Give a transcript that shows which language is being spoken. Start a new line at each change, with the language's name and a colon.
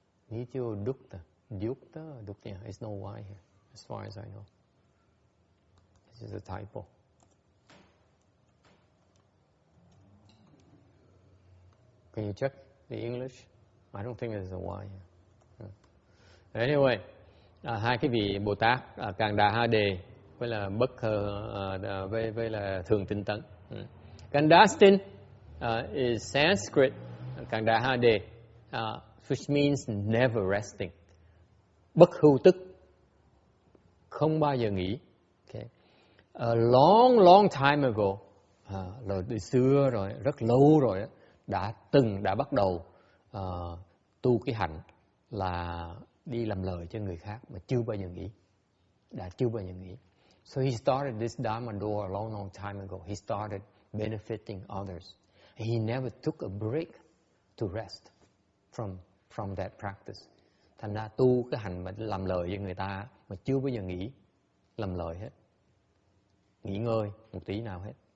English: Nityo-dukta. Dukta? Dukta. There's no Y here, as far as I know. This is a typo. Can you check the English? I don't think there's a Y here.
Vietnamese: Anyway, hai cái vị Bồ Tát Càng Đà Ha Đề với là Bất với là Thường Tinh Tấn.
English: Gandastin is Sanskrit. Càng Đà Ha Đề, which means never resting.
Vietnamese: Bất hưu tức, không bao giờ nghỉ.
English: Okay. A long time ago,
Vietnamese: rồi từ xưa rồi, rất lâu rồi đã bắt đầu tu cái hạnh là đi làm lời cho người khác mà chưa bao giờ nghĩ,
English: So he started this Dharma door a long, long time ago. He started benefiting others. He never took a break to rest from that practice.
Vietnamese: Thành ra tu cái hành mà làm lời cho người ta mà chưa bao giờ nghĩ làm lời hết, nghỉ ngơi một tí nào hết.